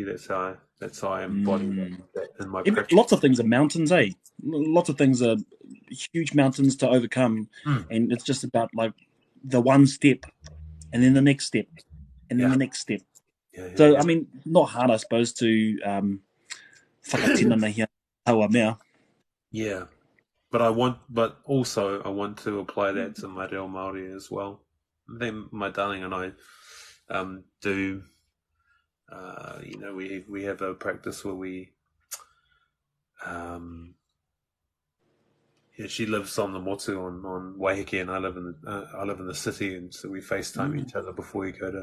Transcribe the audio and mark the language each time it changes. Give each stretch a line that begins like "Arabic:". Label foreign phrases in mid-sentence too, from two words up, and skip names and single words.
English: That's how I embody that in my practice. Lots of things are mountains, eh? Lots of things are huge mountains to overcome, and it's just about like the one step, and then the next step, and then the next step. So I mean, not hard, I suppose, to
Māori: whakatinana hia taua mea.
English: Yeah, but also I want to apply that to my
Māori: reo Māori
English: as well. Then my darling and I do. We have a practice where we. She lives on the motu on Waiheke, and I live in the city, and so we FaceTime each other before we go to.